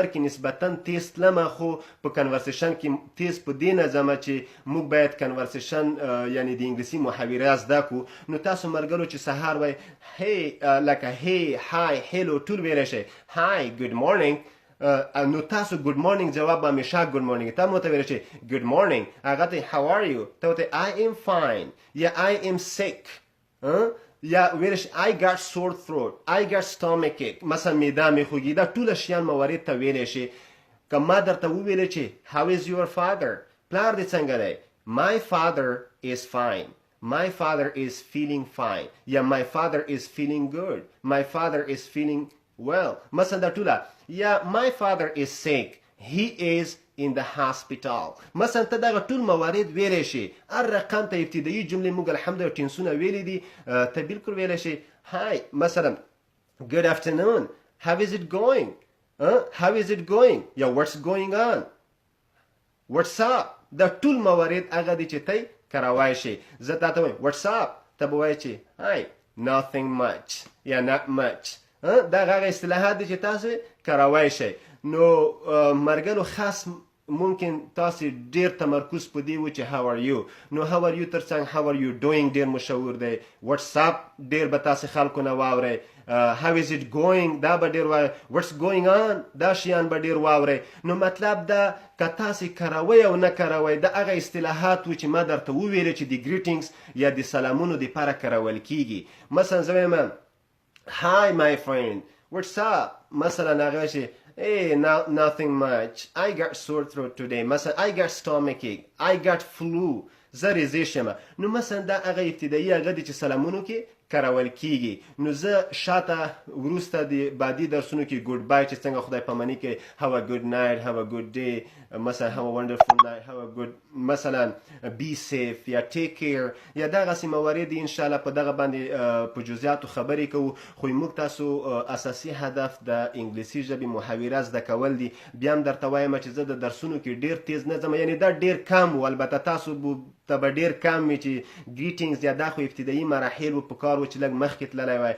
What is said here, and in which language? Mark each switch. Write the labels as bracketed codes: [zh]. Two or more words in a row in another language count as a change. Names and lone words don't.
[ps] کې نسبتا تیز تلمه خو په کنورسیشن کې تیز په دې نه ځمه چې موږ باید کنورسیشن یعنی د انګلیسي محاورې زده کړو نو تاسو مرګلو چې سهار وایي هی لکه هی [en] hi hello [ps] ټول ویلی شئ [en] hi good morning [ps] نو تاسو [en] good morning [ps] جواب به همیشه [en] good morning [ps] ته مو ته ویلی شئ [en] good morning [ps] هغه ته [en] how are you [ps] ته ورته [en] I am fine [ps] یا [en] I am sick [ps] یا ویلی شئ [en] I got sore throat I got stomach ache [ps] مثلا معده مې خوږي دا ټوله شیان موارد ته ویلی شئ که ما درته وویلی چې [en] how is your father [ps] پلار دې څنګه دی [en] my father is fine My father is feeling fine. یا my father is feeling good. My father is feeling well. [ps] مثلا دا ټوله. [en] یا my father is sick. He is in the hospital. [ps] مثلا ته دغه ټول موارد ویلی شي. هر رقم ته ابتدایي جملې موږ الحمدلله ټینسونه ویلی دي. ته بالکل ویلی شي hi مثلا [en] good afternoon. How is it going? How is it going? یا what's going on? What's up? [ps] دا ټول موارد هغه دي چې ته کاروای شي. زه تا ته وایم [en] what's up؟ [ps] ته به وایې چې [en] hi nothing much [ps] یا [en] not much. [ps] دا هغه اصطلاحات دي چې تاسو کاروای شئ. نو مرګلو خاص ممکن تاسو ډیر تمرکز په دی و چې [en] how are you. [ps] نو [en] how are you [ps] ترڅنګ [en] how are you doing [ps] ډیر مشهور دی. [en] what's up [ps] ډیر به تاسو خلکو نه واورئ. [en] how is it going [ps] دا به ډیر وایي. [en] what's going on [ps] دا شیان به ډیر واورئ. نو مطلب دا که تاسو کاروئ او نه کاروئ دا هغه اصطلاحات و چې ما درته وویل چې د greetings یا د سلامونو دپاره کارول کیږي. مثلا زه وایم [en] hi my friend what's up. [ps] مثلا هغه شي [en] hey nothing much I got sore throat today. مثلا I got stomachache I got flu. [ps] زه ریزی شمه. نو مثلا دا هغه ابتدایي هغه دی چې سلامونو کې کارول کیږي. نو زه شاته وروسته د بعدي درسونو کې [en] good bye [ps] چې څنګه خدای پاماني کې [en] have a good night have a good day [ps] مثلا [en] have a wonderful night have a good [ps] مثلا [en] be safe [ps] یا [en] take care [ps] یا دغسې موارد انشاءالله په دغه باندې په جزئیاتو خبرې کوو. خو موږ تاسو اساسي هدف د انګلیسي ژبې محاوره زده کول دي. بیا هم درته وایم چې زه د درسونو کې ډیر تیز نه ځم. یعنې دا ډیر کم و. البته تاسو ته به ډیر کم وي چې greetings یا دا خو ابتدایي مراحل و په کار و چې لږ مخکې تللی وای.